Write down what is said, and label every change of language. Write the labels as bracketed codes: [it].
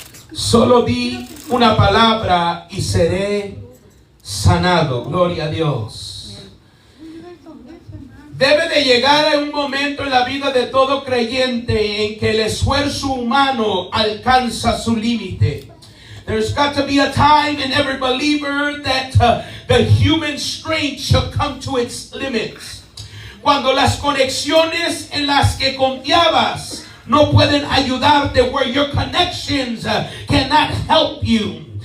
[es] Solo di una palabra y seré sanado. Gloria a Dios. Debe de llegar a un momento en la vida de todo creyente en que el esfuerzo humano alcanza su límite. [en] There's got to be a time in every believer that the human strength shall come to its limits. [es] Cuando las conexiones en las que confiabas no pueden ayudarte, [en] where your connections cannot help you.